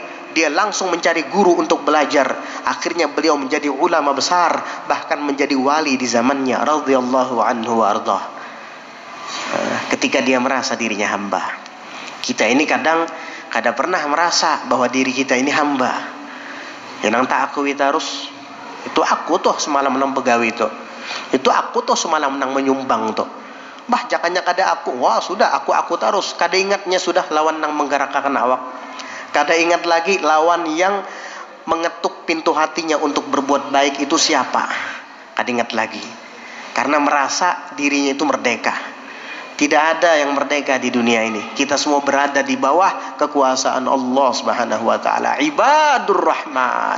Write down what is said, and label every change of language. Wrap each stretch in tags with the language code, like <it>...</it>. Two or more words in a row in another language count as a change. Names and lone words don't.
<id>Dia langsung mencari guru untuk belajar. Akhirnya beliau menjadi ulama besar, bahkan menjadi wali di zamannya,</id> <ar>رضي الله عنه وأرضاه.</ar> <id>Ketika dia merasa dirinya hamba. Kita ini kadang pernah merasa bahwa diri kita ini hamba.</id> <bjn>Yang tak aku terus, itu aku tuh semalam menang begawi itu. Itu aku tuh semalam menang menyumbang tuh. Bah, jakanya kada aku. Wah, sudah aku terus. Kada ingatnya sudah lawan nang menggerakkan awak. Kada ingat lagi lawan yang mengetuk pintu hatinya untuk berbuat baik itu siapa. Kada ingat lagi.</bjn> <id>Karena merasa dirinya itu merdeka. Tidak ada yang merdeka di dunia ini. Kita semua berada di bawah kekuasaan Allah</id> <ar>سبحانه وتعالى. عباد الرحمن.</ar>